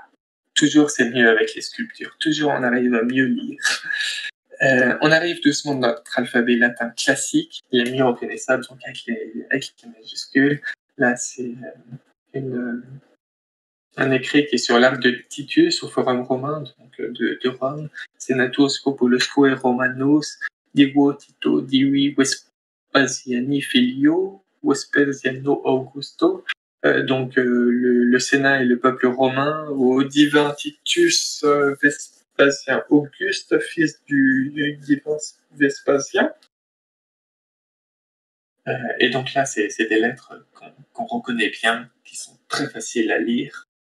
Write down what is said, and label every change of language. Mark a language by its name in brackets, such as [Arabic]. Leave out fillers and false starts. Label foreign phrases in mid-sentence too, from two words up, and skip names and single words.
[French] Toujours c'est mieux avec les sculptures, toujours on arrive à mieux lire. On arrive doucement dans notre alphabet latin classique, il est mieux reconnaissable donc avec les majuscules. Là c'est un écrit qui est sur l'arc de Titus au Forum romain donc, de Rome. [Latin] Senatus Populusque Romanos Divo Tito Divi Vespasiani Filio Vespasiano Augusto. [French] Donc le Sénat et le peuple romain au divin Titus Vespasien Auguste, fils du divin Vespasien. Et donc là, c'est des lettres qu'on reconnaît bien, qui sont très faciles à lire.